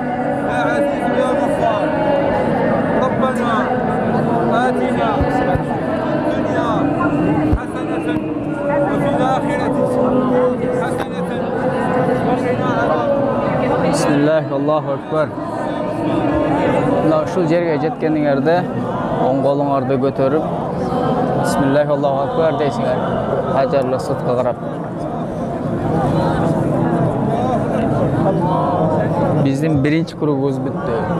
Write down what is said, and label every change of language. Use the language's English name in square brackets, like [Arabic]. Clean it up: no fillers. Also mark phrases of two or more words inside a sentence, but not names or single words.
[Arabic] يا عزيز يا غفار ربنا آتنا في الدنيا حسنة وفي الآخرة حسنة وقنا عذاب بسم الله الله أكبر. [Kyrgyz] Mына ушул жерге жеткениңерде оң колуңарды көтөрүп [Arabic] بسم الله الله أكبر [Kyrgyz] deysiңер. Hajar Aswadга карап. Биздин биринчи кругубуз бүттү.